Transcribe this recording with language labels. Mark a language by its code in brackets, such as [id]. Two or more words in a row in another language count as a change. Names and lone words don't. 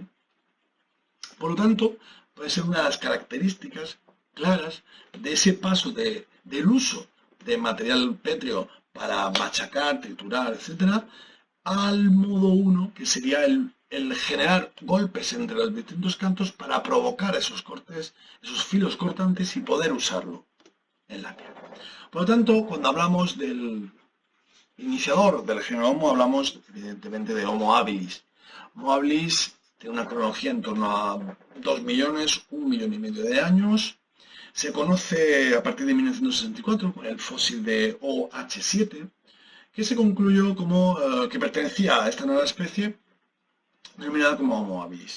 [es] Por lo tanto, puede ser una de las características claras de ese paso del uso de material pétreo para machacar, triturar, etcétera, al modo 1, que sería el generar golpes entre los distintos cantos para provocar esos cortes, esos filos cortantes y poder usarlo en la piel. Por lo tanto, cuando hablamos del iniciador del género Homo, hablamos evidentemente de Homo habilis. Homo habilis tiene una cronología en torno a 2 millones, 1,5 millones de años. Se conoce a partir de 1964 con el fósil de OH7, que se concluyó como que pertenecía a esta nueva especie denominada como Homo habilis.